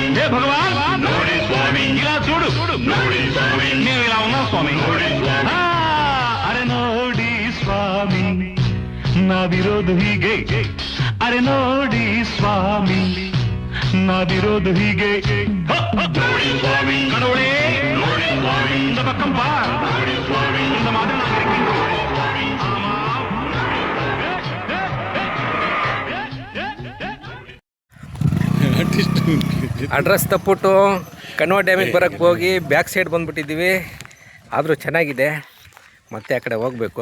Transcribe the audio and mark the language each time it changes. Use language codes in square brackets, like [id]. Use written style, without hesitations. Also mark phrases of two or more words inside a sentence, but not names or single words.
[kn] ಹೇ ಭಗವಾನ್ ನೋಡಿ ಸ್ವಾಮಿ. ಇಲ್ಲ చూడు ನೋಡಿ ಸ್ವಾಮಿ. ನೀವು ಇಲ್ಲ ಸ್ವಾಮಿ. ಅರೆ ನೋಡಿ ಸ್ವಾಮಿ. ನಾವಿರೋದು ಹೀಗೆ ಅರೆ ನೋಡಿ ಸ್ವಾಮಿ ನಾವಿರೋದು ಹೀಗೆ ನೋಡಿ ಸ್ವಾಮಿ ಕಡವಳೆ ನೋಡಿ ಸ್ವಾಮಿ [ta] இந்த பக்கம் பார் [kn] ನೋಡಿ ಸ್ವಾಮಿ [ta] இந்த மாதிரி நான் இருக்கேன் [kn] ನೋಡಿ ಸ್ವಾಮಿ ஆமா ಅಡ್ರೆಸ್ ತಪ್ಪಿಟ್ಟು ಕಣ್ವ ಡ್ಯಾಮಿಗೆ ಬರೋಕ್ಕೆ ಹೋಗಿ ಬ್ಯಾಕ್ ಸೈಡ್ ಬಂದುಬಿಟ್ಟಿದ್ದೀವಿ. ಆದರೂ ಚೆನ್ನಾಗಿದೆ, ಮತ್ತೆ ಆ ಕಡೆ ಹೋಗಬೇಕು.